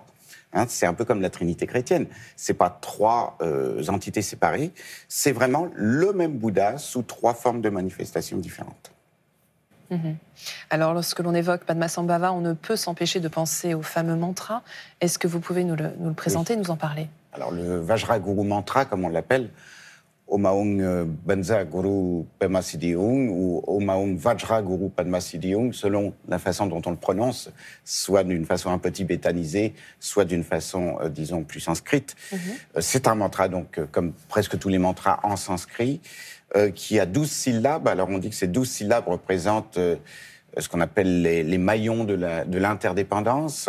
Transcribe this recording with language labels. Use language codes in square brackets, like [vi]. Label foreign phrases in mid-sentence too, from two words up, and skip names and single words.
[fr] C'est un peu comme la Trinité chrétienne. C'est pas 3 entités séparées, c'est vraiment le même Bouddha sous 3 formes de manifestations différentes. Alors, lorsque l'on évoque Padmasambhava, on ne peut s'empêcher de penser au fameux mantra. Est-ce que vous pouvez nous le présenter, nous en parler ? Alors, le Vajraguru mantra, comme on l'appelle, [sa] Om Aum Banza Guru Padma Siddhiyung ou Om Aum Vajra Guru Padma Siddhiyung, [fr] selon la façon dont on le prononce, soit d'une façon un peu tibétanisée, soit d'une façon, disons, plus sanscrite. C'est un mantra, donc, comme presque tous les mantras en sanskrit, qui a 12 syllabes. Alors, on dit que ces 12 syllabes représentent ce qu'on appelle les maillons de l'interdépendance.